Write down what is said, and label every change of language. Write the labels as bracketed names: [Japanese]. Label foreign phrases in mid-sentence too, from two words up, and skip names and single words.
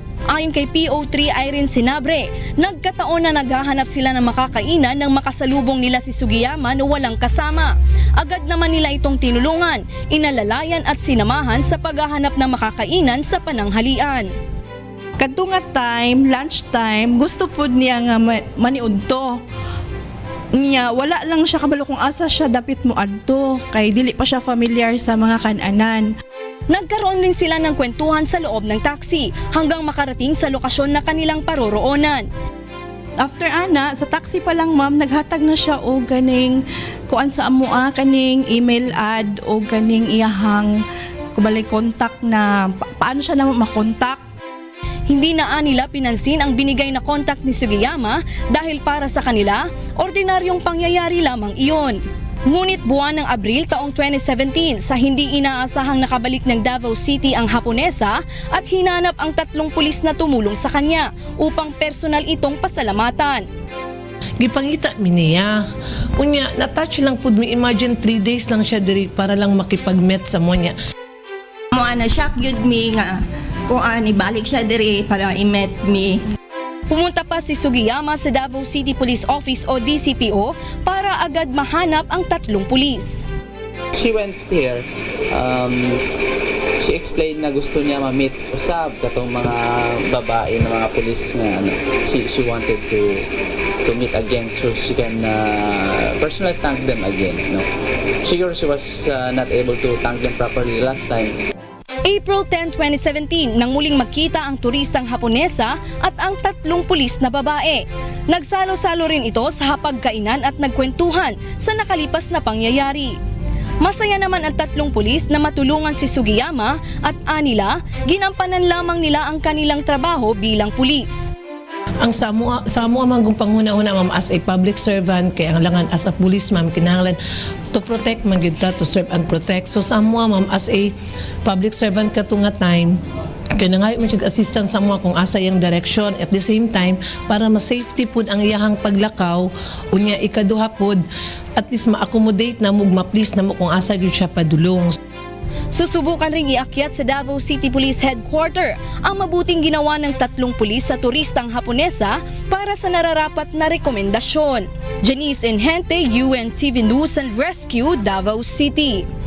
[Filipino] Ayon kay PO3 Irene Sinabre, nagkataon na naghahanap sila ng makakainan nang makasalubong nila si Sugiyama na walang kasama. Agad naman nila itong tinulungan, inalalayan at sinamahan sa paghahanap ng makakainan sa pananghalian. [Cebuano] Kadto nga time, [English] lunch time, [Cebuano] gusto po niya nga maniudto. Niya wala lang siya kabalo kung asa siya dapit mo adto kay dili pa siya familiar sa mga kan-anan. [Filipino] Nagkaroon rin sila ng kwentuhan sa loob ng taxi hanggang makarating sa lokasyon na kanilang paroroonan. [Cebuano] After ana, sa taxi pa lang ma'am, naghatag na siya o ganing kuan sa amoa kaning email ad o ganing iyahang kubalay contact na paano siya na makontak. [Filipino] Hindi na nila pinansin ang binigay na contact ni Sugiyama dahil para sa kanila, ordinaryong pangyayari lamang iyon. Ngunit buwan ng Abril taong 2017 sa hindi inaasahang nakabalik ng Davao City ang Haponesa at hinanap ang 3 pulis na tumulong sa kanya upang personal itong pasalamatan. [Cebuano] Gipangita mi niya. Unya, na-touch lang pud mi, [English] imagine 3 days [Cebuano] lang siya diri para lang makipag-met sa mo niya. Mo ana shock gyud mi nga kung ani balik siya diri para i-met me. [Filipino] Pumunta pa si Sugiyama sa Davao City Police Office o DCPO para agad mahanap ang 3 pulis. [English] She went here. She explained [Cebuano] na gusto niya ma-meet usab katong mga babae na mga pulis nga ano. [English] She wanted to meet again so she can personally thank them again. No? Sure, she was not able to thank them properly last time. [Filipino] April 10, 2017 nang muling magkita ang turistang Haponesa at ang 3 pulis na babae. Nagsalo-salo rin ito sa hapagkainan at nagkwentuhan sa nakalipas na pangyayari. Masaya naman ang 3 pulis na matulungan si Sugiyama at anila, ginampanan lamang nila ang kanilang trabaho bilang pulis. [Cebuano] Ang samo amang panghuna-una ma'am [English] as a public servant [Cebuano] kay ang langan [English] as a police [Cebuano] ma'am kinahanglan [English] to protect [Cebuano] man gyud ta, [English] to serve and protect. [Cebuano] So samo ma'am [English] as a public servant [Cebuano] katunga time kay nangayo man siya assistance sa mga kung asa yang direction [English] at the same time [Cebuano] para ma-safety pud ang iyahang paglakaw unya ikaduha pud at least ma-accommodate na mo ma-please na mo kung asa gyud siya padulong. [Filipino] Susubukan ring iakyat sa Davao City Police Headquarter ang mabuting ginawa ng 3 pulis sa turistang Haponesa para sa nararapat na rekomendasyon. Janice Enhente, UNTV News and Rescue, Davao City.